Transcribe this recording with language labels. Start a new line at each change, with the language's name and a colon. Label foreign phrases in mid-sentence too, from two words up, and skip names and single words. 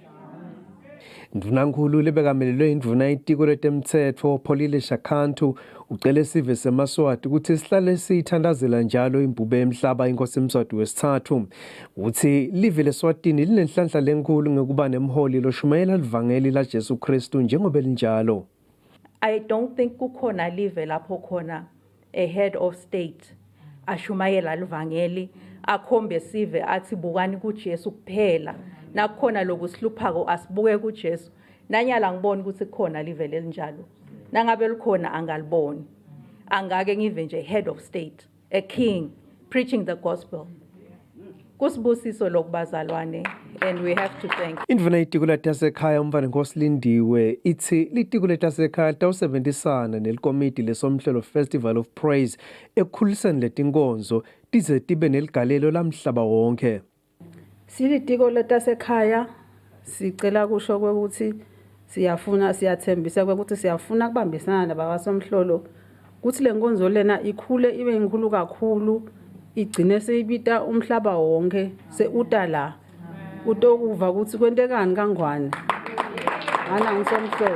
Swati: Ndvunankulu lebekamelelwe indvuna itiko letemtsetfo Pholile Shakhantu ucele sive seMaswati ukuthi sihlale siyithandazela njalo imbube emhlaba inkosi Mswati wesithathu uthi live leSwatini linenhlanhla lenkulu ngekuba nemholi loshumayela livangeli la Jesu Kristu njengoba linjalo.
English: I don't think
Swati: kukhona live lapho khona
English: a head of state
Swati: ashumayela livangeli akhombe sive athi bukani kuJesu kuphela. Nakukhona lokusihluphako asibuke kuJesu nanyala ngibona ukuthi kukhona live elinjalo nangabe likhona angaliboni angake ngive nje
English: head of state a king preaching the gospel
Swati: kusibusiso lokubazalwane
English: and we have to thank
Swati: Indvuna itiko letasekhaya umfana Nkosi Lindiwe ithi litiko letasekhaya tawusebenzisana nelikomiti lesomhlelo Festival of Praise ekukhuliseni letinkonzo tize tibe neligalelo lamhlaba wonke. Silitiko letasekhaya sicela kusho ukuthi siyathembisa ukuthi siyafuna kubambisana nabasomhlolo ukuthi lenkonzo lena ikhule ibe inkulu kakhulu igcine seyibita umhlaba wonke seutala utokuva ukuthi kwentekani kangwane ana ngisomhlolo.